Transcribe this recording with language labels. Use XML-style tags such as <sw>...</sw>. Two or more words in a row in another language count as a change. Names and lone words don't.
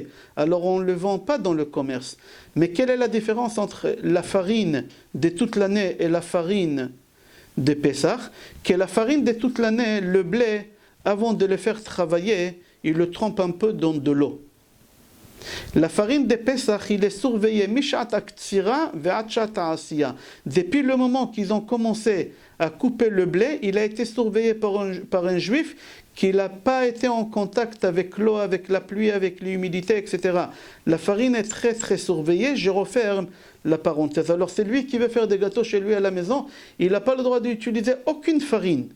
<fr>Alors on ne le vend pas dans le commerce. Mais quelle est la différence entre la farine de toute l'année et la farine de Pessah? Que la farine de toute l'année, le blé, avant de le faire travailler, il le trempe un peu dans de l'eau. La farine de Pessah, il est surveillé</fr> <he>משעת קצירה ועד עשייה.</he> <fr>Depuis le moment qu'ils ont commencé à couper le blé, il a été surveillé par un juif qui n'a pas été en contact avec l'eau, avec la pluie, avec l'humidité, etc. La farine est très très surveillée. Je referme la parenthèse. Alors c'est lui qui veut faire des gâteaux chez lui à la maison, il n'a pas le droit d'utiliser aucune farine.</fr>